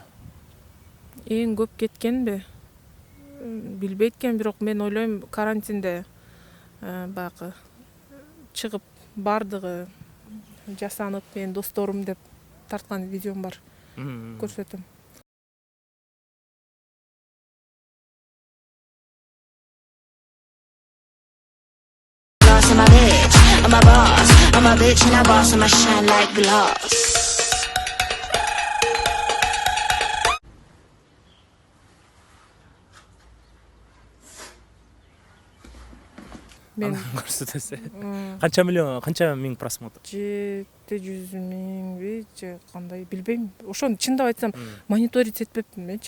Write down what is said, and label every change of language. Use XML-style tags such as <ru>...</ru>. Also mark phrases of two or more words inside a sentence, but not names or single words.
<ky>Эң көп кеткенби? Билбейт экен, бирок мен ойлойм карантинде баягы чыгып бардыгы жасанып, мен досторум деп тарткан видеом бар. Көрсөтөм.</ky> <en>I'm a bitch, I'm a boss, I'm a bitch and a boss, I'm a shine like glass.</en> <ky>Мен көрсөтөсүз. Канча миллион, канча миң просмотр? 700 миңби же кандай билбейм. Ошону чындап айтсам, мониторить этпепмин менчи.</ky>